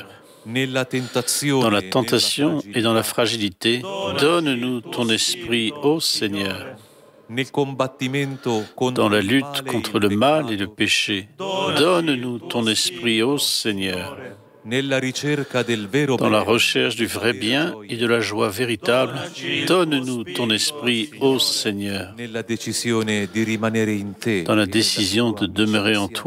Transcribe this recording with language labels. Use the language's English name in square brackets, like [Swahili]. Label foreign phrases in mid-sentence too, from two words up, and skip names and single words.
[Italian] Nella tentazione. [French] Dans la [Italian] e [French] tentation [Italian] nella [French] et dans la [Italian] fragilità. [French] fragilité, donne-nous ton esprit, ô Seigneur. [Italian] Nel combattimento contro [French] Dans la [Italian] il [French] lutte [Italian] male e [French] contre [Italian] il [French] le mal et le [Italian] peccato. [French] péché, donne-nous ton esprit, ô Seigneur. [Italian] Nella ricerca del vero [French] Dans la [Italian] bene, [French] recherche du vrai bien et de la joie véritable, donne-nous ton esprit, ô Seigneur. [Italian] nella decisione di rimanere in te. [French] Dans la [Italian] e nella [French] décision [Italian] tua [French] de demeurer en [Italian] amicizia.